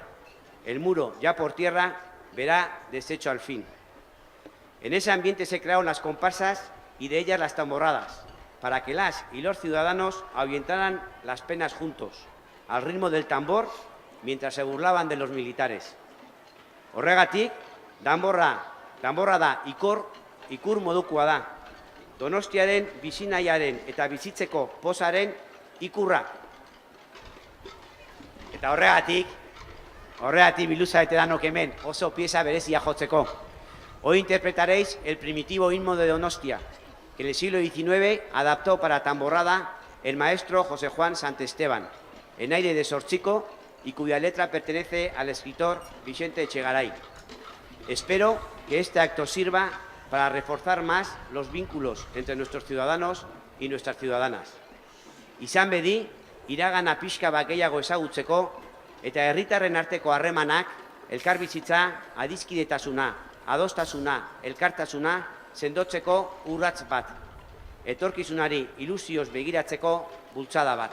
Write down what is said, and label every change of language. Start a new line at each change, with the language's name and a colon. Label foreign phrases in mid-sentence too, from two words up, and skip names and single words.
Spanish: El muro, ya por tierra, verá deshecho al fin. En ese ambiente se crearon las comparsas y de ellas las tamborradas, para que las y los ciudadanos ahuyentaran las penas juntos, al ritmo del tambor, mientras se burlaban de los militares.
Basque: Horregatik, danborra da ikur modukoa da. Donostiaren bizinaiaren eta bizitzeko pozaren ikurra. Eta horregatik biluzarete danok hemen oso pieza berezia jotzeko.
Spanish: Hoy interpretaréis el primitivo himno de Donostia, que en el siglo XIX adaptó para tamborrada el maestro José Juan Santesteban, en aire de Sorchico, y cuya letra pertenece al escritor Vicente Echegaray. Espero que este acto sirva para reforzar más los vínculos entre nuestros ciudadanos y nuestras ciudadanas.
Basque: Izan bedi, iragana pixka bat gehiago ezagutzeko eta herritarren arteko harremanak, elkarbizitza, adiskidetasuna, adostasuna, elkartasuna sendotzeko urrats bat. Etorkizunari ilusioz begiratzeko bultzada bat.